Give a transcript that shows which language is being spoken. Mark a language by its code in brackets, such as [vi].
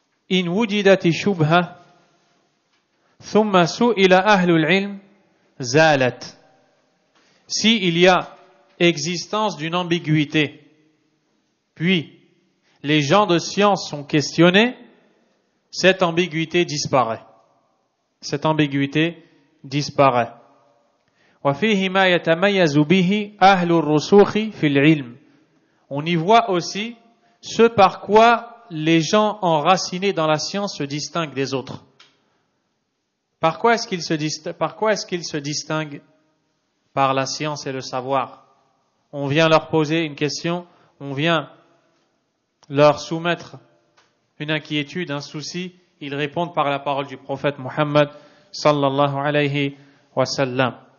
[ar] In wujidati shubha thumma su'ila ahlul ilm zalat. [fr] Si il y a existence d'une ambiguïté, puis les gens de science sont questionnés, cette ambiguïté disparaît. Cette ambiguïté disparaît. [ar] وفيه ما يتميز به أهل الرسوخ في العلم. [fr] On y voit aussi ce par quoi les gens enracinés dans la science se distinguent des autres. Par quoi est-ce qu'ils se distinguent? Par la science et le savoir. On vient leur poser une question, on vient leur soumettre une inquiétude, un souci, ils répondent par la parole du prophète Mohammed sallallahu alayhi wa sallam.